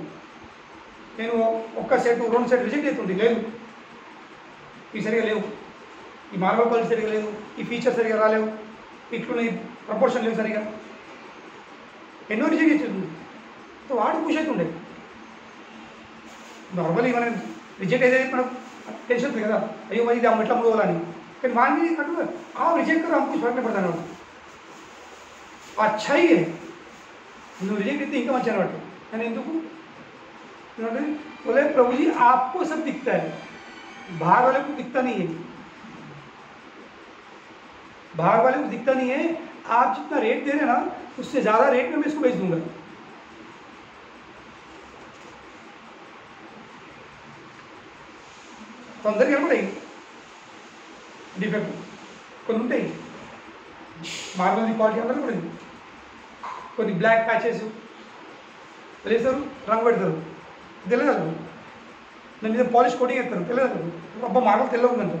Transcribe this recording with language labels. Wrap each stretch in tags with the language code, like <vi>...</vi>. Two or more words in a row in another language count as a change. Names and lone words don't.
<te>నేను ఒక్క సెట్ 2 సెట్ రిజెక్ట్ అవుతుంది, లేదు ఇవి సరిగా లేవు, ఈ</te> <en>marble quality</en> <te>సరిగా లేదు, ఈ ఫీచర్ సరిగా రాలేవు, ఇట్లున్న ఈ ప్రపోర్షన్ లేవు సరిగా, ఎన్నో రిజెక్ట్ అవుతుంది. సో వాడు ఖుషి అవుతుండే. నార్మల్లీ మనం రిజెక్ట్ అయితే మనకు టెన్షన్ ఉంది కదా, అయ్యో మరి ఇది ఎట్లా మూడవాలని. కానీ వాడిని అటు ఆ రిజెక్ట్</te> <hi>कर हमको फर्क नहीं पड़ता ना, अच्छा ही है</hi> <te>నువ్వు రిజెక్ట్ అయితే ఇంకా మంచి అనమాట. కానీ ఎందుకు</te> <hi>बोले प्रभु जी आपको सब दिखता है, बाहर वाले को दिखता नहीं है, बाहर वाले को दिखता नहीं है. आप जितना रेट दे रहे हैं ना उससे ज़्यादा रेट में मैं इसको बेच दूंगा. तो अंदर</hi> <te>कनपड़ाయి డిఫెక్ట్ కొన్ని ఉంటాయి.</te> <en>marble quality</en> <te>అందరూ కూడా కొన్ని</te> <en>black patches</en> <te>వేస్తారు, రంగు పెడతారు, తెలియదు. దాని మీద</te> <en>polish coating</en> <te>వేస్తారు, తెలియదు. అబ్బా మార్బల్ తెల్లగా ఉందంటారు.</te>